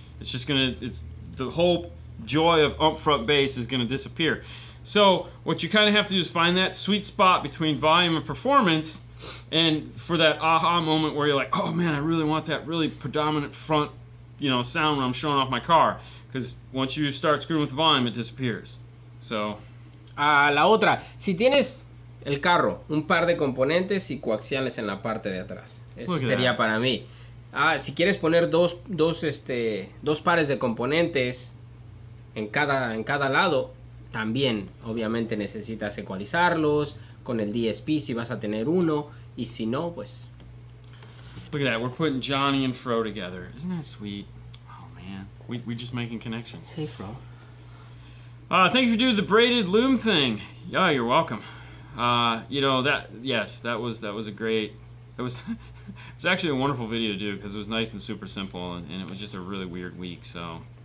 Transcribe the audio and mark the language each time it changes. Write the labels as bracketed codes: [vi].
[en] It's just the whole joy of upfront bass is going to disappear. So what you kind of have to do is find that sweet spot between volume and performance, and for that aha moment where you're like, oh man, I really want that really predominant front, sound when I'm showing off my car. Because once you start screwing with the volume, it disappears. So. [es] La otra, si tienes el carro, un par de componentes y coaxiales en la parte de atrás. Eso sería para mí. Si quieres poner dos pares de componentes en cada lado, también obviamente necesitas ecualizarlos con el DSP si vas a tener uno, y si no, pues. [en] Look at that, we're putting Johnny and Fro together. Isn't that sweet? Oh man, we just making connections. Hey Fro. Thank you for doing the braided loom thing. Yeah, you're welcome. That was a great. It's actually a wonderful video to do because it was nice and super simple, and it was just a really weird week. So,